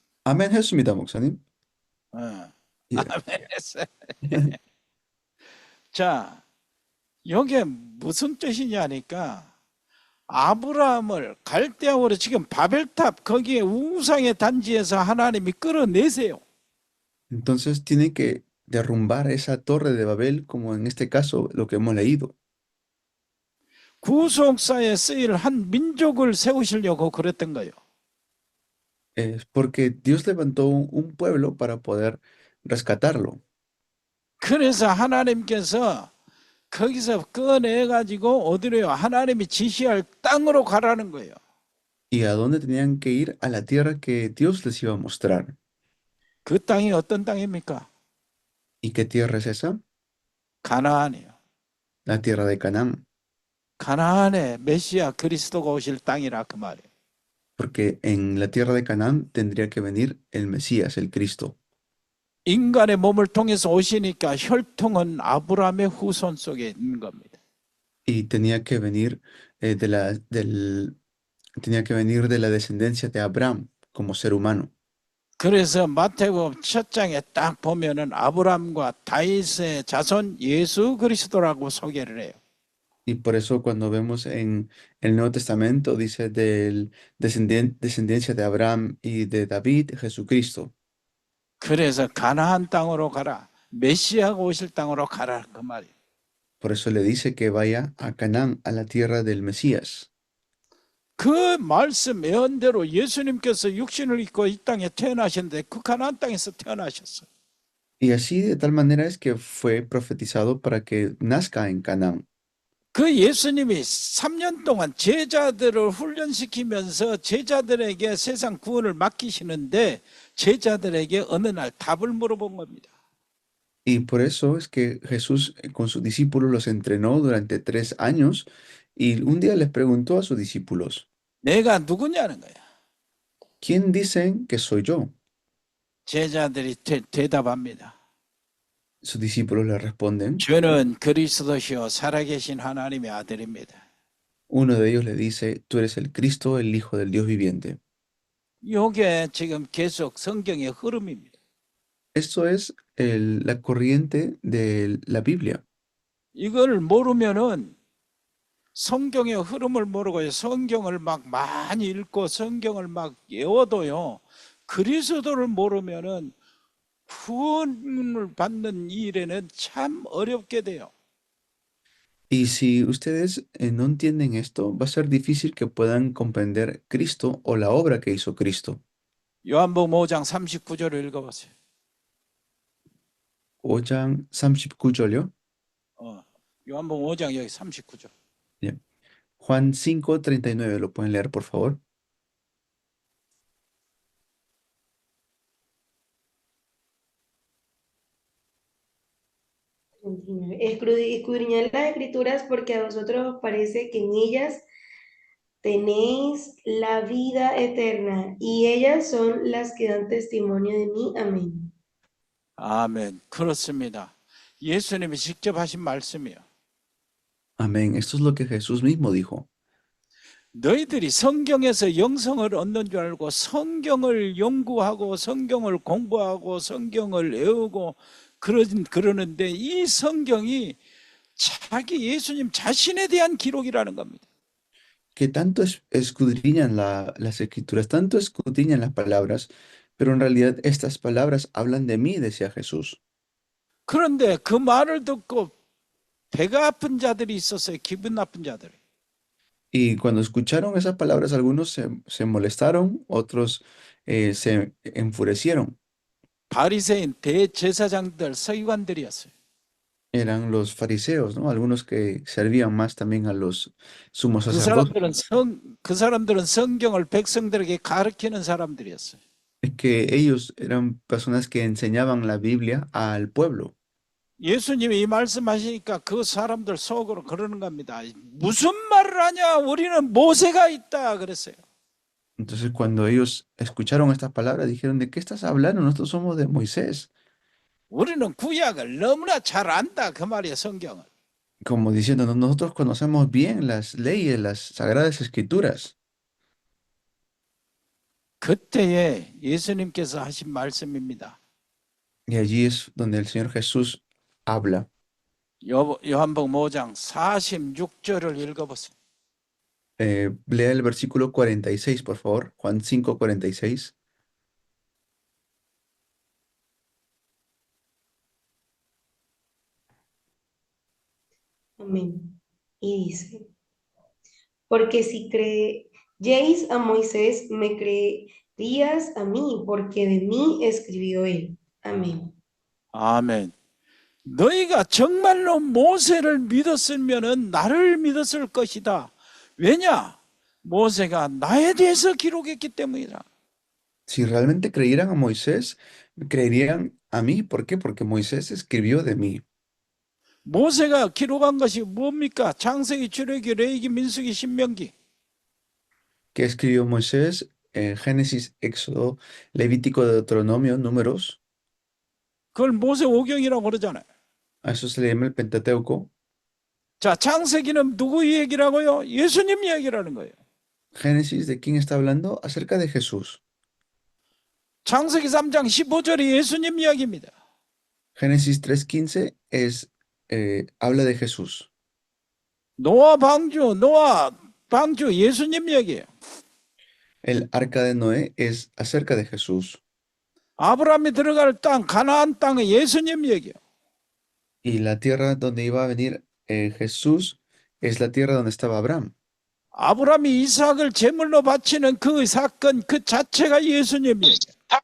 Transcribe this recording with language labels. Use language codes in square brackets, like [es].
[ko] 아멘 했습니다, 목사님. 예. 아멘 했어요. 자, 이게 무슨 뜻이냐니까 아브라함을 갈대아우로 지금 바벨탑 거기에 우상의 단지에서 하나님이 끌어내세요. [es] Entonces tiene que derrumbar esa torre de Babel, como en este caso lo que hemos leído. [ko] 구속사에 쓰일 한 민족을 세우시려고 그랬던 거예요. [es] Es porque Dios levantó un pueblo para poder rescatarlo. [ko] 그래서 하나님께서 거기서 꺼내가지고 어디로요? 하나님이 지시할 땅으로 가라는 거예요. [es] ¿Y a dónde tenían que ir? A la tierra que Dios les iba a mostrar. [ko] 그 땅이 어떤 땅입니까? [es] ¿Y qué tierra es esa? [ko] 가나안이요. [es] La tierra de Canaán. [ko] 가나안에 메시아 그리스도가 오실 땅이라 그 말이에요. [es] Porque en la tierra de Canaán tendría que venir el Mesías, el Cristo. [ko] 인간의 몸을 통해서 오시니까 혈통은 아브라함의 후손 속에 있는 겁니다. [es] Y tenía que venir tenía que venir de la descendencia de Abraham como ser humano. [ko] 그래서 마태복음 첫 장에 딱 보면은 아브라함과 다윗의 자손 예수 그리스도라고 소개를 해요. [es] Y por eso cuando vemos en el Nuevo Testamento dice del descendencia de Abraham y de David, Jesucristo. [ko] 그래서 가나안 땅으로 가라. 메시아가 오실 땅으로 가라 그 말이에요. [es] Por eso le dice que vaya a Canaán, a la tierra del Mesías. [ko] 그 말씀 예언대로 예수님께서 육신을 입고 이 땅에 태어나셨는데 그 가나안 땅에서 태어나셨어요. [es] Y así de tal manera es que fue profetizado para que nazca en Canaán. [ko] 그 예수님이 3년 동안 제자들을 훈련시키면서 제자들에게 세상 구원을 맡기시는데 제자들에게 어느 날 답을 물어본 겁니다. [es] Y por eso es que Jesús con sus discípulos los entrenó durante 3 años y un día les preguntó a sus discípulos, [ko] 내가 누구냐는 거야. [es] ¿quién dicen que soy yo? [ko] 제자들이 대답합니다. [es] Sus discípulos le responden, [ko] 주는 그리스도시요 살아계신 하나님의 아들입니다. [es] uno de ellos le dice, tú eres el Cristo, el Hijo del Dios viviente. [ko] 이게 지금 계속 성경의 흐름입니다. [es] Esto es la corriente de la Biblia. [ko] 이걸 모르면은 성경의 흐름을 모르고 성경을 막 많이 읽고 성경을 막 외워도요. 그리스도를 모르면은 구원을 받는 일에는 참 어렵게 돼요. [es] Y si ustedes no entienden esto, va a ser difícil que puedan comprender Cristo o la obra que hizo Cristo. [ko] 요한복음 5장 39절을 읽어보세요. 5장 39절요. 요한복음 5장 여기 39절. [es] Juan 5:39, ¿lo pueden leer, por favor? Escudriñad las escrituras porque a vosotros os parece que en ellas tenéis la vida eterna y ellas son las que dan testimonio de mí. Amén. [ko] 아멘. 그렇습니다. 예수님이 직접 하신 말씀이요. [es] Amén. Esto es lo que Jesús mismo dijo. [ko] 너희들이 성경에서 영성을 얻는 줄 알고 성경을 연구하고 성경을 공부하고 성경을 외우고 그러는데 이 성경이 자기 예수님 자신에 대한 기록이라는 겁니다. [es] Que tanto escudriñan las escrituras, tanto escudriñan las palabras, pero en realidad estas palabras hablan de mí, decía Jesús. [ko] 그런데 그 말을 듣고 배가 아픈 자들이 있었어요. 기분 나쁜 자들이. [es] Y cuando escucharon esas palabras, algunos se molestaron, otros se enfurecieron. [ko] 바리새인 대제사장들 서기관들이었어요. [es] Eran los fariseos, ¿no? Algunos que servían más también a los sumos 그 sacerdotes. [ko] 사람들은 성경을 백성들에게 가르치는 사람들이었어요. [es] Es que ellos eran personas que enseñaban la Biblia al pueblo. [ko] 예수님이 이 말씀하시니까 그 사람들 속으로 그러는 겁니다. 무슨 말을 하냐? 우리는 모세가 있다 그랬어요. [es] Entonces, cuando ellos escucharon estas palabras, dijeron, ¿de qué estás hablando? Nosotros somos de Moisés. [ko] 우리는 구약을 너무나 잘 안다 그 말이에요. 성경을. [es] Como diciendo, nosotros conocemos bien las leyes, las sagradas escrituras. [ko] 그때에 예수님께서 하신 말씀입니다. [es] Y allí es donde el Señor Jesús habla. [ko] 요한복음 5장 46절을 읽어보세요. [es] Lea el versículo 46, por favor. Juan 5:46. Amén. Y dice, porque si creéis a Moisés, me creerías a mí, porque de mí escribió él. Amén. [ko] 아멘. 너희가 정말로 모세를 믿었으면은 나를 믿었을 것이다. 왜냐? 모세가 나에 대해서 기록했기 때문이다. [es] Si realmente creyeran a Moisés, creerían a mí. ¿Por qué? Porque Moisés escribió de mí. [ko] 모세가 기록한 것이 뭡니까? 창세기, 출애굽기, 레위기, 민수기, 신명기. [es] ¿Qué escribió Moisés? Génesis, Éxodo, Levítico, Deuteronomio, Números. [ko] 그걸 모세 오경이라고 그러잖아요. [es] A eso se le llama el Pentateuco. [ko] 자, 창세기는 누구 얘기라고요? 예수님 얘기라는 거예요. [es] Génesis, ¿de quién está hablando? Acerca de Jesús. [ko] 창세기 3장 15절이 예수님 이야기입니다. [es] Génesis 3:15 habla de Jesús. [ko] 노아 방주 예수님 얘기예요. [es] El arca de Noé es acerca de Jesús. [ko] 아브라함이 들어갈 땅, 가나안 땅은 예수님 얘기예요. [es] Y la tierra donde iba a venir Jesús es la tierra donde estaba Abraham. [ko] 아브라함이 이삭을 제물로 바치는 그 사건 그 자체가 예수님 얘기예요.